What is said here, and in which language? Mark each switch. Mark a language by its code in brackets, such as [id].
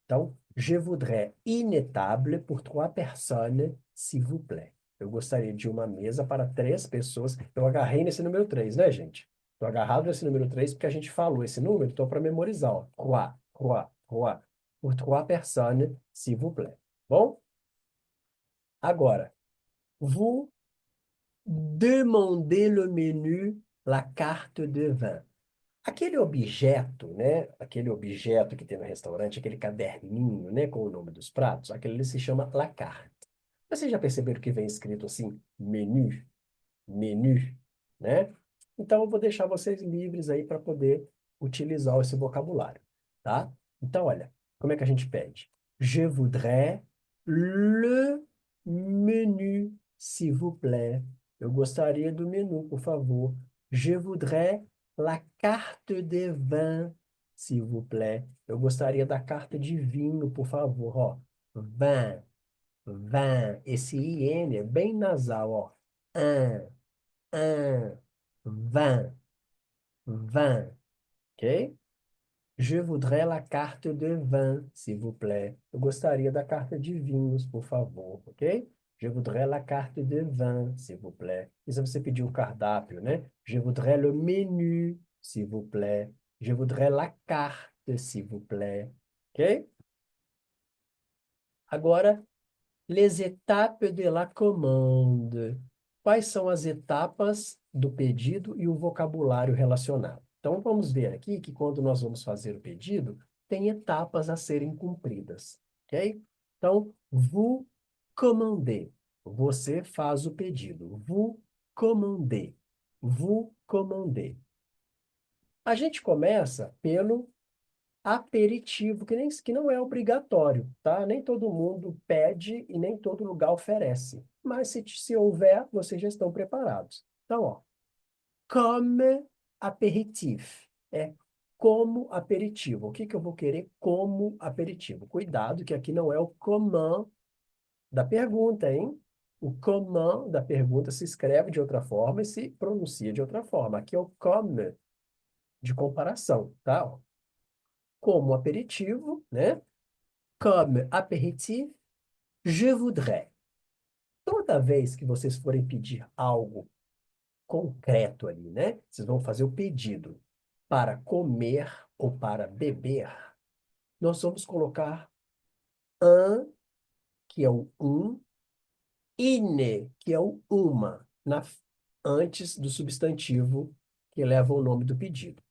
[pt] Então, [fr] je voudrais une table pour 3 personnes, s'il vous plaît. [pt] Eu gostaria de uma mesa para 3 pessoas. Eu agarrei nesse número 3, né, gente? Estou agarrado nesse número 3 porque a gente falou esse número, estou para memorizar, ó. [fr] Trois, trois, trois. Pour 3 personnes, s'il vous plaît. [pt] Bom? Agora, [fr] vous demandez le menu, la carte de vin. [pt] Aquele objeto, né? Aquele objeto que tem no restaurante, aquele caderninho, né? Com o nome dos pratos, aquele ali se chama la carte. Vocês já perceberam que vem escrito assim, menu, menu, né? Então, eu vou deixar vocês livres aí para poder utilizar esse vocabulário, tá? Então, olha, como é que a gente pede? [fr] Je voudrais le menu, s'il vous plaît. [pt] Eu gostaria do menu, por favor. [fr] Je voudrais la carte de vin, s'il vous plaît. [pt] Eu gostaria da carta de vinho, por favor. Ó, vin, vin. Esse IN é bem nasal, ó. Un, 20, 20, ok? [fr] Je voudrais la carte de vin, s'il vous plaît. [pt] Eu gostaria da carta de vinhos, por favor, ok? [fr] Je voudrais la carte de vin, s'il vous plaît. [pt] Isso é você pedir um cardápio, né? [fr] Je voudrais le menu, s'il vous plaît. Je voudrais la carte, s'il vous plaît. Ok? [pt] Agora, [fr] les étapes de la commande. [pt] Quais são as etapas do pedido e o vocabulário relacionado? Então, vamos ver aqui que quando nós vamos fazer o pedido, tem etapas a serem cumpridas, ok? Então, [fr] vous commandez. [pt] Você faz o pedido. [fr] Vous commandez. Vous commandez. [pt] A gente começa pelo aperitivo, que não é obrigatório, tá? Nem todo mundo pede e nem todo lugar oferece. Mas se houver, vocês já estão preparados. Então, ó, [fr] comme apéritif. [pt] É como aperitivo. O que que eu vou querer como aperitivo? Cuidado, que aqui não é o comment da pergunta, hein? O comment da pergunta se escreve de outra forma e se pronuncia de outra forma. Aqui é o comme de comparação, tá? Ó, como aperitivo, né? [fr] Comme apéritif, je voudrais. [pt] Toda vez que vocês forem pedir algo concreto ali, né? Vocês vão fazer o pedido para comer ou para beber. Nós vamos colocar un, que é o um, ine, que é o uma, antes do substantivo que leva o nome do pedido.